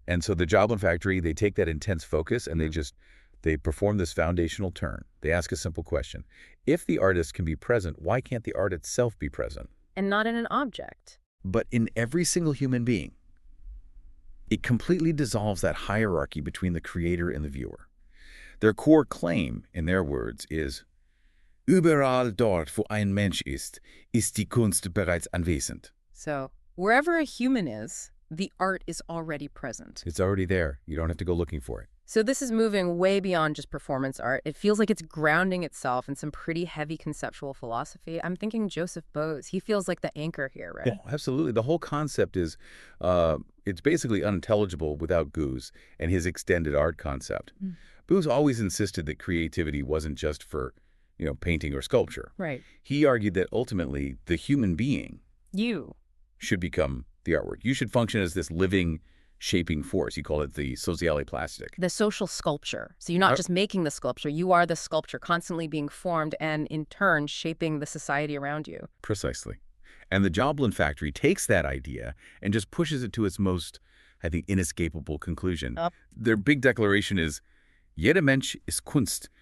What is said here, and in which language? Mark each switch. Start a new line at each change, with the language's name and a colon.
English: And so the Joplin Factory, they take that intense focus and they perform this foundational turn. They ask a simple question. If the artist can be present, why can't the art itself be present? And not in an object. But in every single human being. It completely dissolves that hierarchy between the creator and the viewer. Their core claim, in their words, is
German: Überall dort, wo ein Mensch ist die Kunst bereits anwesend.
English: So, wherever a human is, the art is already present. It's already there. You don't have to go looking for it. So this is moving way beyond just performance art. It feels like it's grounding itself in some pretty heavy conceptual philosophy. I'm thinking Joseph Beuys. He feels like the anchor here, right? Yeah, absolutely. The whole concept is, it's basically unintelligible without Beuys and his extended art concept. Beuys always insisted that creativity wasn't just for, painting or sculpture. Right. He argued that ultimately the human being should become the artwork. You should function as this living, shaping force. He called it the sociale plastic. The social sculpture. So you're not just making the sculpture. You are the sculpture constantly being formed and, in turn, shaping the society around you. Precisely. And the Joplin Factory takes that idea and just pushes it to its most, I think, inescapable conclusion. Their big declaration is,
German: Jeder Mensch ist Kunst.